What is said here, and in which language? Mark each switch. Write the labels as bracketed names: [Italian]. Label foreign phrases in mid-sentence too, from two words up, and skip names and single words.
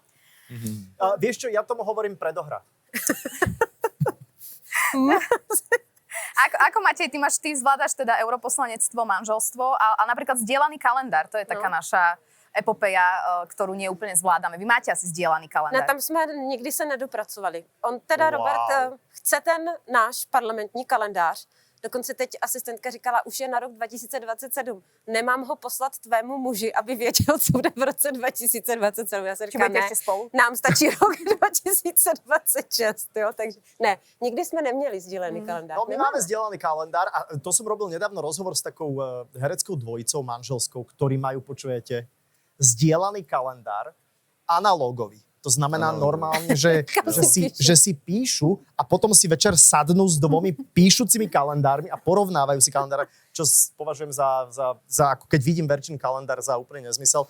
[Slovak] Vieš čo, ja tomu hovorím predohra. ako Matej, ty zvládaš teda europoslanectvo, manželstvo a napríklad zdieľaný kalendár, to je taká naša epopeja, ktorú neúplne zvládame. Vy máte asi zdieľaný [Czech] Ne, [Slovak] kalendár. [Czech] tam jsme nikdy se nedopracovali. On teda, Wow. Robert, chce ten náš parlamentní kalendář. Dokonce teď asistentka říkala, už je na rok 2027. Nemám ho poslat tvému muži, aby věděl, co bude v roce 2027. Já se [Slovak] Či [Czech] říkám, [Slovak] budete [Czech] ne, [Slovak] ešte spolu? [Czech] nám stačí rok 2026. Jo? Takže ne, nikdy jsme neměli sdílený kalendář. [Slovak] No, my máme zdieľaný kalendár a to som robil nedávno rozhovor s takou hereckou dvojicou manželskou, ktorí majú, počujete, zdieľaný kalendár analogový. To znamená normálne, že si píšu a potom si večer sadnú s dvomi píšucimi kalendármi a porovnávajú si kalendár, čo považujem za ako keď vidím Verčin kalendár, za úplný nezmysel.